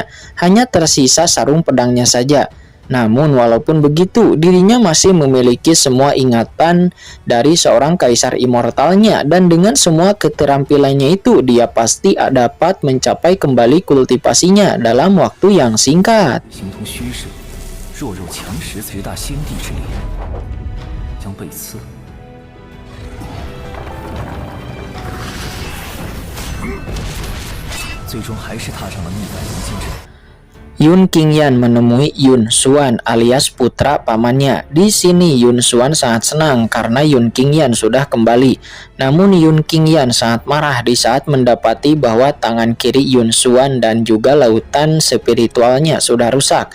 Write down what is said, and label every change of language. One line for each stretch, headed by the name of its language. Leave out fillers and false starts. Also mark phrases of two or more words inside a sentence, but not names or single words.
Indonesian: Hanya tersisa sarung pedangnya saja. Namun walaupun begitu, dirinya masih memiliki semua ingatan dari seorang kaisar immortalnya. Dan dengan semua keterampilannya itu, dia pasti dapat mencapai kembali kultivasinya dalam waktu yang singkat.
Chinese: 形同虚设，弱肉强食，绝大先帝之力将被刺。最终还是踏上了逆反人间之路。
Indonesian: Yun Qingyan menemui Yun Xuan alias putra pamannya. Di sini Yun Xuan sangat senang karena Yun Qingyan sudah kembali. Namun Yun Qingyan sangat marah di saat mendapati bahwa tangan kiri Yun Xuan dan juga lautan spiritualnya sudah rusak.